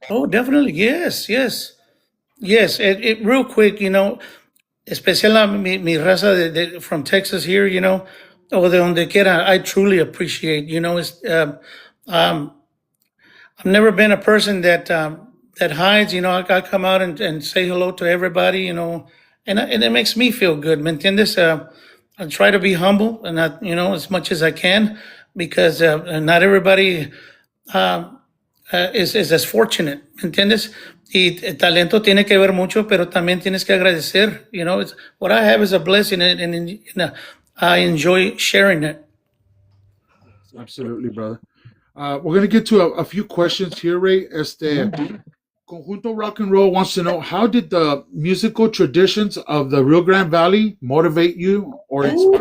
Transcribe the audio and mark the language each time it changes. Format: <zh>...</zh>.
<en>Oh, definitely. Yes, yes, yes. Real quick,</en> <es>especial mi raza</es> <en>from Texas here,</en> <es>o de donde quiera,</es> <en>I truly appreciate, um, I've never been a person that hides. I come out and say hello to everybody. And it makes me feel good.</en> <es>¿Me entiendes?</es> <en>I try to be humble and not, as much as I can, because not everybody is as fortunate.</en> <es>¿Me entiendes? Y el talento tiene que ver mucho, pero también tienes que agradecer.</es> <en>What I have is a blessing, and I enjoy sharing it. Absolutely, brother. We're gonna get to a few questions here, Ray. Conjunto Rock and Roll wants to know, how did the musical traditions of the Rio Grande Valley motivate you or inspire</en>